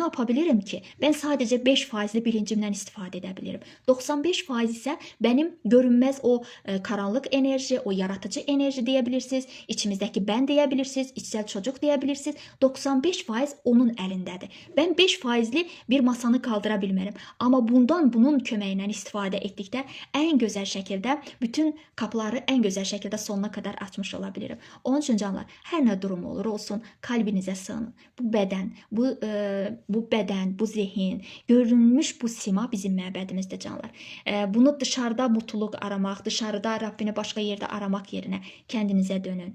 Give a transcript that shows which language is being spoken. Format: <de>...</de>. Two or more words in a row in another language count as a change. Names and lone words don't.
<tr>yapabilirim ki? Ben sadece 5% bilincimden</tr> <az>istifadə edə bilirim.</az> <tr>95% ise benim görünmez o karanlık enerji, o yaratıcı enerji diyebilirsiniz. İçimizdeki ben diyebilirsiniz. İçsel çocuk diyebilirsiniz.</tr> <az>95% onun elindədir.</az> <tr>Ben 5%li bir masanı kaldıra bilmərəm.</tr> <az>Amma bunun köməyindən istifadə etdikdə</az> <tr>en güzel şekilde bütün kapıları en güzel şekilde sonuna kadar açmış olabilirim. Onun için canlar, her ne durum olur olsun kalbinize sığının. Bu beden, bu zihin, görünmüş bu sima bizim məbədimizdir canlar. Bunu dışarıda mutluluk aramak, dışarıda Rabbini başka yerde aramak yerine kendinize dönün.</tr>